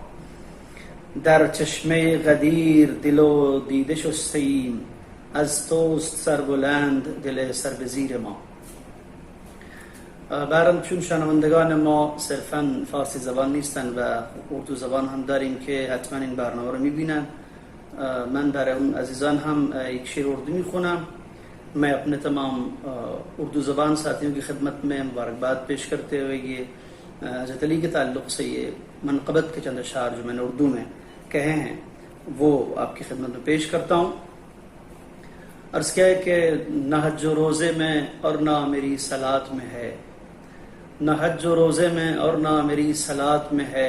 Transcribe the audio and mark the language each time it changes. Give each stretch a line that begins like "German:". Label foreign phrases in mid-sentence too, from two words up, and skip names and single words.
Persian: در چشمه غدیر دل و دیده شسته ایم، از توست سربلند دل سر به زیر ما. برام چون شنوندگان ما صرفاً فارسی زبان نیستن و اردو زبان هم داریم که حتما این برنامه رو میبینن، من برای اون عزیزان هم یک شعر اردو میخونم.
Urdu: میں اپنے تمام اردو زبان ساتھیوں کی خدمت میں مبارکباد پیش کرتے ہوئے یہ حضرت علی کے تعلق سے یہ منقبت کے چند اشعار جو میں نے اردو میں کہے ہیں وہ آپ کی خدمت میں پیش کرتا ہوں. عرض کیا ہے کہ نہ حج و روزے میں اور نہ میری صلات میں ہے، نہ حج و روزے میں اور نہ میری صلات میں ہے.